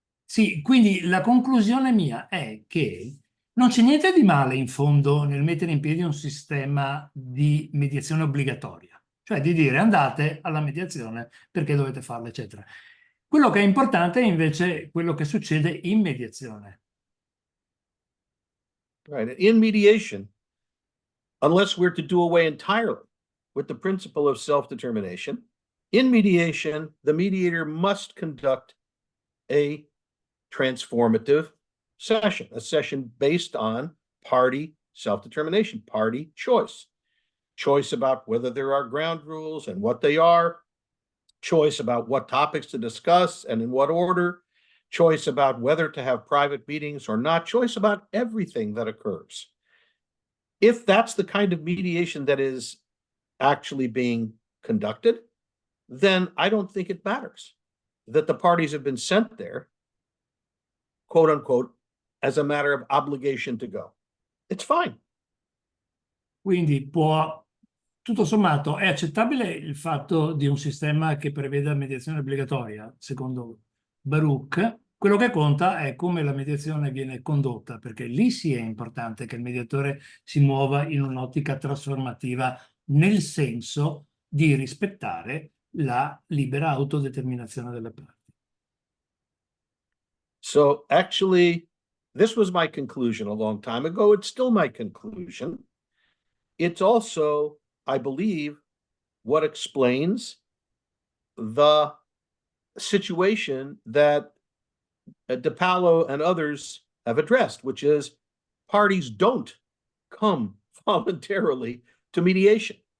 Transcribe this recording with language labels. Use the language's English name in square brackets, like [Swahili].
[Italian] sì, quindi la conclusione mia è che non c'è niente di male in fondo nel mettere in piedi un sistema di mediazione obbligatoria, cioè di dire andate alla mediazione perché dovete farla, eccetera. Quello che è importante è invece quello che succede in mediazione. [English] Right. In mediation, unless we're to do away entirely with the principle of self-determination, in mediation, the mediator must conduct a transformative session, a session based on party self-determination, party choice about whether there are ground rules and what they are, choice about what topics to discuss and in what order, choice about whether to have private meetings or not, choice about everything that occurs. If that's the kind of mediation that is actually being conducted, then I don't think it matters that the parties have been sent there, quote unquote, as a matter of obligation to go. It's fine. [Italian] Quindi può, tutto sommato, è accettabile il fatto di un sistema che preveda mediazione obbligatoria, secondo Baruch. Quello che conta è come la mediazione viene condotta, perché lì sì è importante che il mediatore si muova in un'ottica trasformativa nel senso di rispettare la libera autodeterminazione delle parti. [English] So actually, this was my conclusion a long time ago. It's still my conclusion. It's also, I believe, what explains the situation that DePaolo and others have addressed, which is parties don't come voluntarily to mediation.